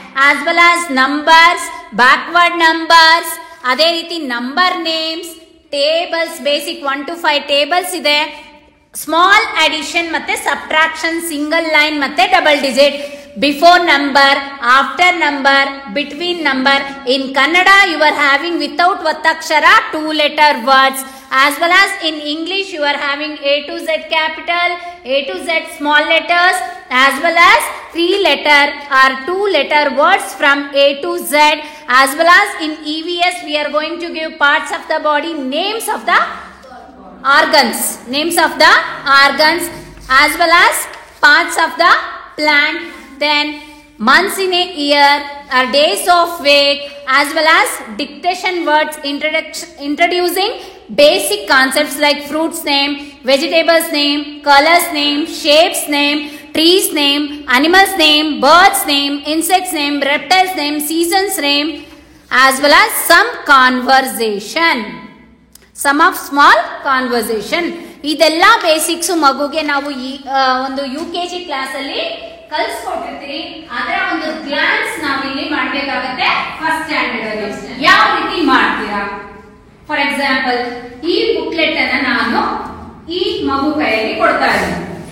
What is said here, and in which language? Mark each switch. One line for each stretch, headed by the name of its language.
English: As well as numbers, backward numbers, ಅದೇ ರೀತಿ number names, tables, basic 1 to 5 tables ಇದೆ. Small addition ಮತ್ತೆ subtraction, single line ಮತ್ತೆ double digit, before number, after number, between number. In Kannada you are having without ಒತ್ತಕ್ಷರ 2 letter words. As well as in English you are having A to Z capital, A to Z small letters, as well as 3 letter or 2 letter words from A to Z. As well as in EVS we are going to give parts of the body, names of the organs, names of the organs, as well as parts of the plant. Then months in a year or days of week, as well as dictation words, introducing basic concepts like fruits name, vegetables name, colors name, shapes name, trees name, animals name, birds name, insects name, reptiles name, seasons name, as well as some conversation, some of small conversation.
Kannada: ಇದೆಲ್ಲ basics ಮಗುಗೆ ನಾವು ಒಂದು UKG class ಅಲ್ಲಿ ಕಲಿಸ್ಕೊಟ್ಟಿರ್ತೀವಿ. ಅದರ ಒಂದು glance ನಾವು ಇಲ್ಲಿ ಮಾಡ್ಬೇಕಾಗತ್ತೆ ಫಸ್ಟ್ ಸ್ಟ್ಯಾಂಡರ್ಡ್ ಅಲ್ಲಿ. ಯಾವ ರೀತಿ ಮಾಡ್ತೀರಾ?
English: for example
Kannada: ಈ ಬುಕ್ಲೆಟ್ ಅನ್ನ ನಾನು ಈ ಮಗು ಕೈಯಲ್ಲಿ ಕೊಡ್ತಾ ಇದ್ದೀನಿ.